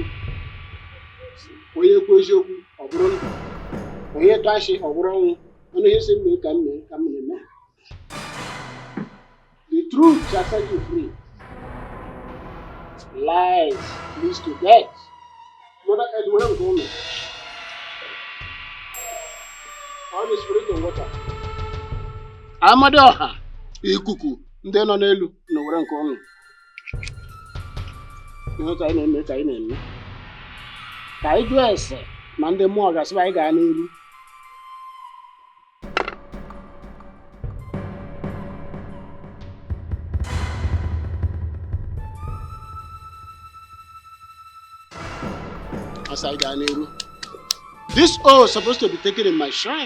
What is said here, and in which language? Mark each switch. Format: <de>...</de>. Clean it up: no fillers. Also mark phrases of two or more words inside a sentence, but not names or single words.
<ig>Onye kwu eziokwu ọ bụrụ ndụ. Onye tụ ashị ọ bụrụ ọnwụ. Ọnụ ihe si mme ka m na-eme.</ig> <en>The truth shall set you free. Lies leads to death. Mother Edward Gomez. On the spirit of water.</en> <ig>Amadioha. Ikuku. Ndị nọ n'elu na were nke ọnụ. Ihe ka anyị na-eme. Ka anyị jụọ ese ma ndị mmụọ gasịba anyị gaa n'iru.</ig> <en>As I got this oath is supposed to be taken in my shrine.</en>